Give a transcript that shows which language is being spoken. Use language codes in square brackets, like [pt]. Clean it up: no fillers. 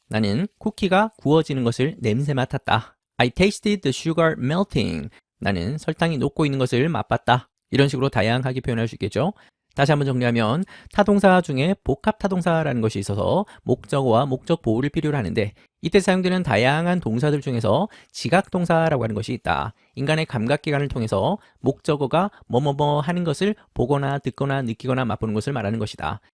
[ko] 나는 쿠키가 구워지는 것을 냄새 맡았다. [en] I tasted the sugar melting. [ko] 나는 설탕이 녹고 있는 것을 맛봤다. 이런 식으로 다양하게 표현할 수 있겠죠. 다시 한번 정리하면 타동사 중에 복합타동사라는 것이 있어서 목적어와 목적 보호를 필요로 하는데 이때 사용되는 다양한 동사들 중에서 지각동사라고 하는 것이 있다. 인간의 감각기관을 통해서 목적어가 뭐뭐뭐 하는 것을 보거나 듣거나 느끼거나 맛보는 것을 말하는 것이다.